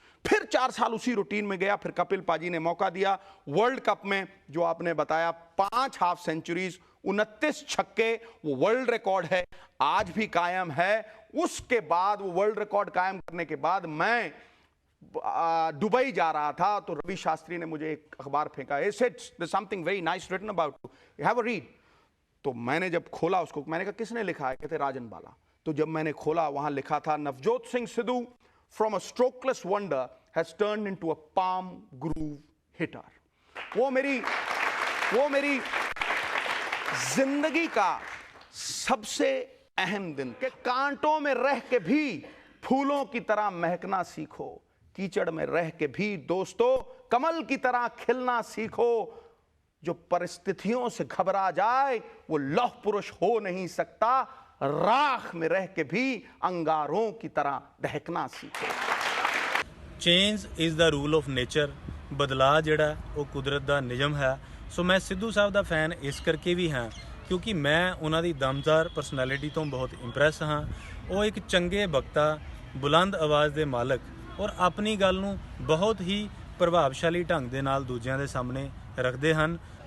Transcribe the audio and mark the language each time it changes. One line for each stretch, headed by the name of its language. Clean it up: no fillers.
Hindi: फिर 4 साल उसी रूटीन में गया। फिर कपिल पाजी ने मौका दिया वर्ल्ड कप में, जो आपने बताया 5 हाफ सेंचुरीज, 29 छक्के, वो वर्ल्ड रिकॉर्ड है, आज भी कायम है। उसके बाद वो वर्ल्ड रिकॉर्ड कायम करने के बाद मैं दुबई जा रहा था, तो रवि शास्त्री ने मुझे एक अखबार फेंका,
English: he said there's something very nice written about you, have a read।
Hindi: तो मैंने जब खोला उसको, मैंने कहा किसने लिखा है? कहते राजन बाला। तो जब मैंने खोला, वहां लिखा था, Navjot Singh Sidhu
English: from a strokeless wonder has turned into a palm groove hitter।
Hindi: वो मेरी जिंदगी का सबसे अहम दिन, कि कांटों में रह के भी फूलों की तरह महकना सीखो, कीचड़ में रह के भी दोस्तों कमल की तरह खिलना सीखो। जो परिस्थितियों से घबरा जाए वो लौह पुरुष हो नहीं सकता, राख में रह के भी अंगारों की तरह दहकना सीखे।
English: Change is the rule of nature.
Punjabi: बदलाਅ ਜਿਹੜਾ ਉਹ ਕੁਦਰਤ ਦਾ ਨਿਯਮ ਹੈ। ਸੋ ਮੈਂ ਸਿੱਧੂ ਸਾਹਿਬ ਦਾ ਫੈਨ ਇਸ ਕਰਕੇ ਵੀ ਹਾਂ ਕਿਉਂਕਿ ਮੈਂ ਉਹਨਾਂ ਦੀ ਦਮਦਾਰ ਪਰਸਨੈਲਿਟੀ ਤੋਂ ਬਹੁਤ ਇੰਪ੍ਰੈਸ ਹਾਂ। ਉਹ ਇੱਕ ਚੰਗੇ ਵਕਤਾ, ਬੁਲੰਦ ਆਵਾਜ਼ ਦੇ ਮਾਲਕ, ਔਰ ਆਪਣੀ ਗੱਲ ਨੂੰ ਬਹੁਤ ਹੀ ਪ੍ਰਭਾਵਸ਼ਾਲੀ ਢੰਗ ਦੇ ਨਾਲ ਦੂਜਿਆਂ ਦੇ ਸਾਹਮਣੇ ਰੱਖਦੇ ਹਨ।